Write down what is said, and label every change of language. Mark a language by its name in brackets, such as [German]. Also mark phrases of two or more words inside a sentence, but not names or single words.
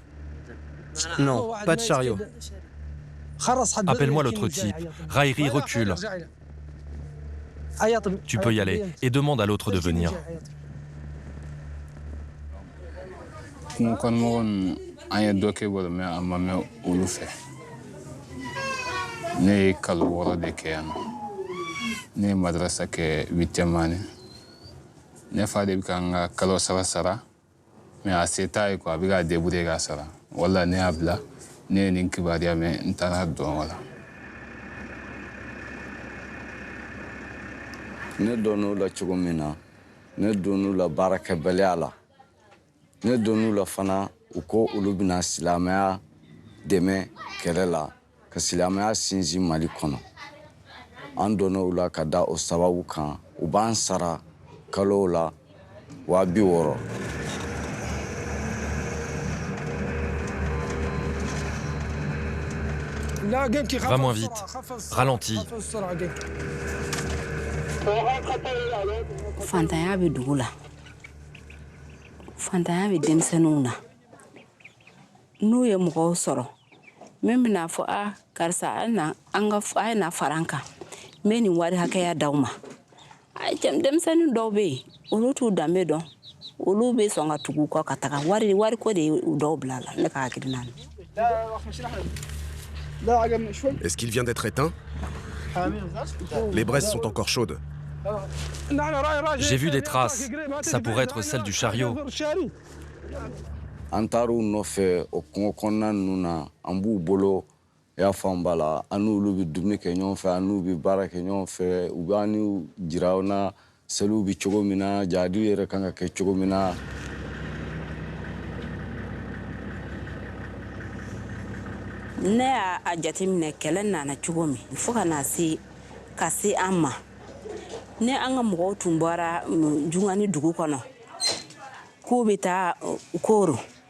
[French] Non, pas de chariot. Appelle-moi l'autre type. Rairi, recule. Tu peux y aller et demande à l'autre de venir. [Bambara] Ne ye kalo 6 de kɛ yan nɔ ne ye madrasa kɛ 8e année ne fa de bɛ ka n ka kalo 3 sara mais a se t'a ye quoi a bɛ ka débrouiller k'a sara wala ne y'a bila ne ye nin kibaruya mɛn n taara dɔn wala. ne donn'u la cogo min na ne donn'u la baarakɛbaliya la ne donn'u la fana u ko olu bɛna silamɛya dɛmɛ kɛlɛ la ka silamɛya sinsin Mali kɔnɔ an donna u la ka da o sababu kan u b'an sara kalo la 60,000. [French] Va moins vite. Ralentis. [Bambara] Fantanya bɛ dugu la fantanya bɛ denmisɛnninw na n'u ye mɔgɔw sɔrɔ min bɛna fɔ karisa a ye na fara an kan n bɛ nin wari hakɛya d'aw ma denmisɛnnin dɔw bɛ yen olu t'u danbe dɔn olu bɛ sɔn ka tugu u kɔ ka taga wari ko de ye u dɔw bila la ne ka hakilina na. [French] Est-ce qu'il vient d'être éteint? Les braises sont encore chaudes. J'ai vu des traces. Ça pourrait être celle du chariot. [Bambara] An taar'u nɔfɛ o kungo kɔnɔna ninnu na an b'u bolo i y'a faamu b'a la an n'olu bɛ dumuni kɛ ɲɔgɔn fɛ an n'u bɛ baara kɛ ɲɔgɔn fɛ u b'an n'u jira aw na seliw bɛ cogo min na jahadiw yɛrɛ kan ka kɛ cogo min na. Ne y'a jateminɛ kɛlɛ nana cogo min fo ka se an ma ne an ka mɔgɔw tun bɔra Jungani dugu kɔnɔ k'u bɛ taa Koro